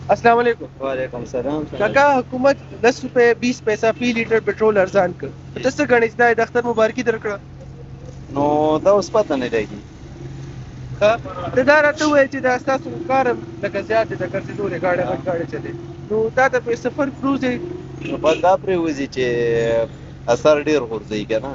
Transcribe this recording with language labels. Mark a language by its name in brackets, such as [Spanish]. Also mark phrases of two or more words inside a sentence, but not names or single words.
[Arabic] السلام علیکم. وعلیکم سلام. [Pashto] کاکا حکومت 10 روپۍ 20 پیسه فی لیټر پټرول ارزان کړ. ته څه غنې چې دا د اختر مبارکي درکړه؟ نو دا اوس پته نه لګي. ته دا راته ووایې چې دا ستاسو کار لکه زیات دی د ګرځېدو دی ګاډی غټ ګاډی چلې نو دا ته په سفر پروزې نو بس دا پرې وځي چې اثر ډیر غورځي که نه